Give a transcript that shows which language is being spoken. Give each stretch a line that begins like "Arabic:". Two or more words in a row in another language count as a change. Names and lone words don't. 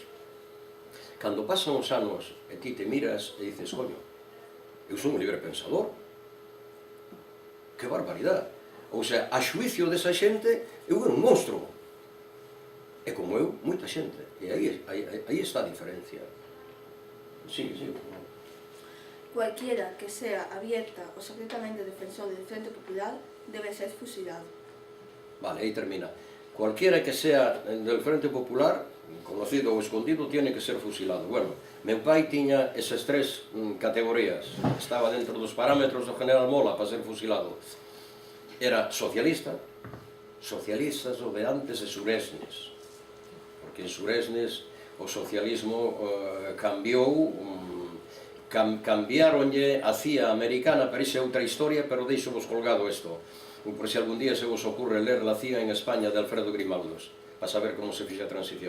Galician: Cando pasan os anos e ti te miras e dices, coño, eu son un librepensador. Que barbaridade.
Spanish: Ou sea,
Galician: a xuicio desa xente, eu era un monstro. E como eu, moita xente. E aí está a diferencia. Sí.
Spanish: Cualquiera que sea abierta o secretamente defensor del Frente Popular debe ser fusilado.
Galician: Vale, aí termina.
Spanish: Cualquiera que sea del Frente Popular, conocido ou escondido, tiene que ser fusilado.
Galician: Bueno, meu pai tiña esas tres categorías. Estaba dentro dos parámetros do general Mola para ser fusilado. Era socialista, socialistas o de antes de Suresnes, porque en Suresnes o socialismo cambiaronlle a CIA americana, parece outra historia, pero deixo vos colgado isto, por se algún día se vos ocurre ler
Spanish: La CIA en España
Galician: de Alfredo Grimaldos, para saber como se fixa a transición.